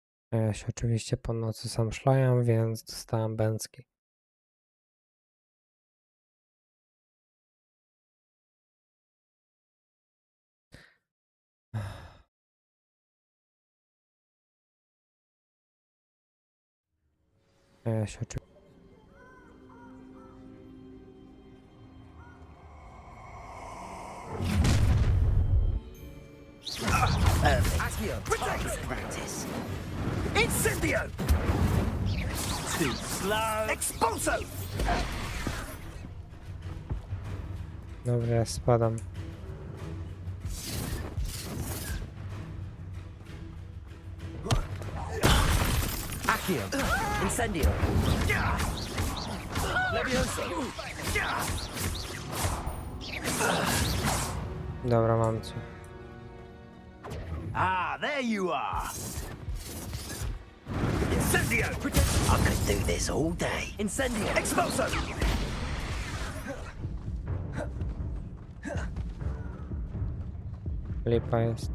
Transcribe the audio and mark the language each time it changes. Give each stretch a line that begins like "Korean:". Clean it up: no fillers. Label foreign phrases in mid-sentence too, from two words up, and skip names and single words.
Polish: A ja się oczywiście po nocy sam szlałem, więc dostałem bęcki. A ja się oczywiście...
English: Accio, practice. Incendio! Too slow. Expulso!
Polish: Dobra, ja spadam. Accio, incendio. Levioso. Dobra, mam cię.
English: Ah, there you are. Incendio! I could do this all day. Incendio! Expulso!
Polish: Lipa jest.